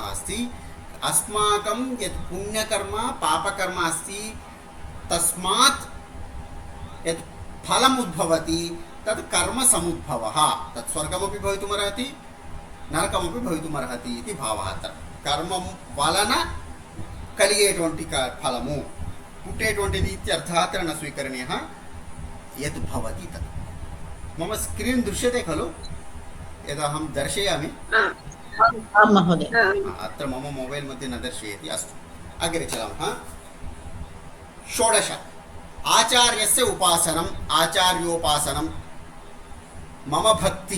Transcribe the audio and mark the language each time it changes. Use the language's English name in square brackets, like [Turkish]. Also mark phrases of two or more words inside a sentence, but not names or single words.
[Sanskrit] अस्ति अस्माकं यत् पुण्यकर्म पापकर्म अस्ति तस्मात् यत् फलम् उद्भवति तत् कर्म समुद्भवः तत् स्वर्गमपि भवितुमर्हति नरकमपि भवितुमर्हति इति भावः अत्र [Telugu] కర్మం వలన కలిగేటువంటి ఫలము పుట్టేటువంటిది [Sanskrit] ఇత్యర్థः अत्र न स्वीकरणीयः यत् भवति तत् मम स्क्रीन् दृश्यते खलु यदहं दर्शयामि आं महोदय अत्र मम मोबैल् मध्ये न दर्शयति अस्तु अग्रे चलामः षोडश आचार्यस्य उपासनम् आचार्योपासनं मम भक्तिः